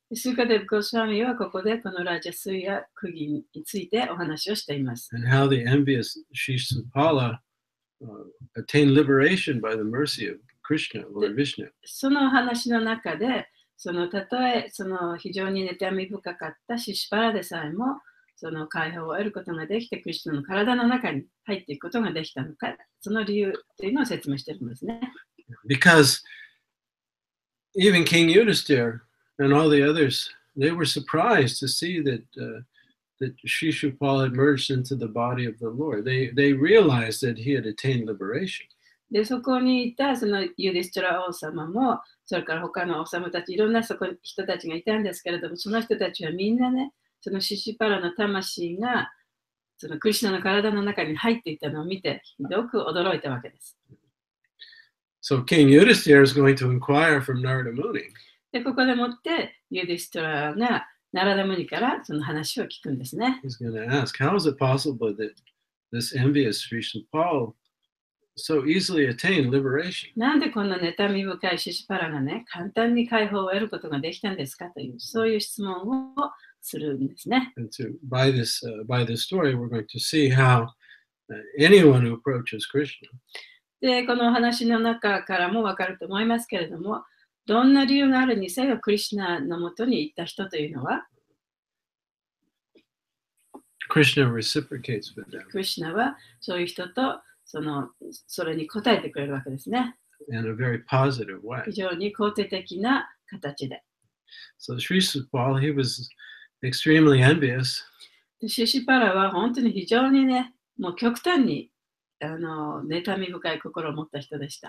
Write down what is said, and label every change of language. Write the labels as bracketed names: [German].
[Japanese] スーカデブ・ゴスワミはここでこのラジャスイヤ釘についてお話をしています。 [English] And how the envious Shishupala attained liberation by the mercy of Krishna or Vishnu. [Japanese] その話の中で、たとえ非常に妬み深かったシシュパラでさえも、解放を得ることができて、クリシュナの体の中に入っていくことができたのか、その理由というのを説明しているんですね。 [English] Because even King Yudhiṣṭhira and all the others, they were surprised to see that Shishupala had merged into the body of the Lord. They realized that he had attained liberation. [Japanese] で、そこにいたユディストラ王様も、それから他の王様たち、いろんな人たちがいたんですけれども、その人たちはみんなね、シシュパラの魂がクリシュナの体の中に入っていたのを見て、ひどく驚いたわけです。 [English] So King Yudhiṣṭhira is going to inquire from Narada Muni. [Japanese] で、ここでもってユディストラがナラダムニからその話を聞くんですね。 [English] He's going to ask, how is it possible that this envious Shishupala so easily attained liberation? [Japanese] なんでこんな妬み深いシシュパラがね、簡単に解放を得ることができたんですかという、そういう質問をするんですね。 [English] And by this story, we're going to see how anyone who approaches Krishna. [Japanese] で、この話の中からもわかると思いますけれども、どんな理由があるにせよ、クリシュナのもとに行った人というのは、 [English] Krishna reciprocates with them. [Japanese] クリシュナはそういう人とそれに応えてくれるわけですね。 [English] In a very positive way. [Japanese] 非常に肯定的な形で。 [English] So Shishupala, he was extremely envious. [Japanese] シシュパラは本当に非常にね、もう極端に妬み深い心を持った人でした。